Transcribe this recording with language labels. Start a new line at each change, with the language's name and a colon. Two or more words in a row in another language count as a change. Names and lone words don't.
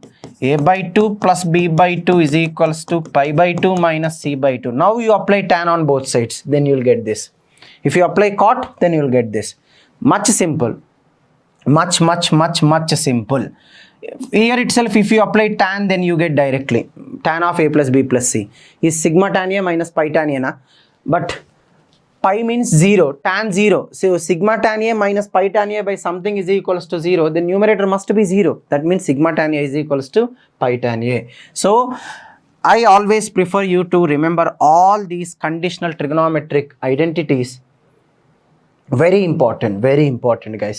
English: A by 2 plus B by 2 is equals to pi by 2 minus C by 2. Now you apply tan on both sides. Then you will get this. If you apply cot, then you will get this. Much simple. Much simple. Here itself, if you apply tan, then you get directly. Tan of A plus B plus C is sigma tan A minus pi tan A. Na? But pi means 0, tan 0. So sigma tan A minus pi tan A by something is equals to 0. The numerator must be 0. That means sigma tan A is equals to pi tan A. So I always prefer you to remember all these conditional trigonometric identities. Very important guys.